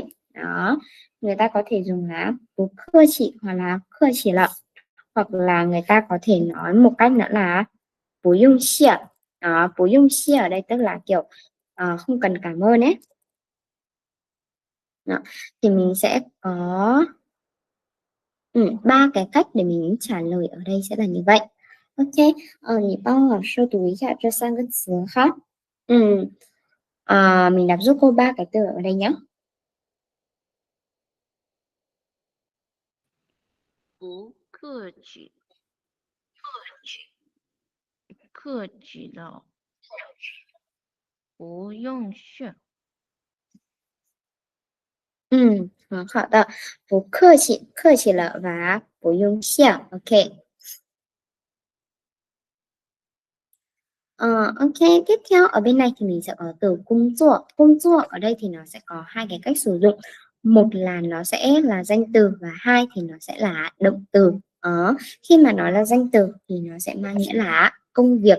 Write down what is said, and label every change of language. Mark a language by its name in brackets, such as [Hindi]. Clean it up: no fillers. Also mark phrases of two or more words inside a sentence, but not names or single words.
[Vietnamese] Đó, người ta có thể dùng là [Chinese] 不客气 [Vietnamese] hoặc là [Chinese] 客气 [Vietnamese] là, hoặc là người ta có thể nói một cách nữa là [Chinese] 不用谢. [Vietnamese] Đó, [Chinese] 不用谢 [Vietnamese] ở đây tức là kiểu không cần cảm ơn ấy. Đó, thì mình sẽ có ba cái cách để mình trả lời ở đây sẽ là như vậy. [Chinese] OK，你帮老师读一下这三个词哈。 [Vietnamese] mình đọc giúp cô ba cái từ ở đây nhé. [Chinese] 不客气，客气了，不用谢。好的，不客气，客气了 [Vietnamese] và [Chinese] 不用谢。OK。 [Vietnamese] OK, tiếp theo ở bên này thì mình sẽ có từ công作. Công作ở đây thì nó sẽ có hai cái cách sử dụng. Một là nó sẽ là danh từ, và hai thì nó sẽ là động từ. Khi mà nó là danh từ thì nó sẽ mang nghĩa là công việc.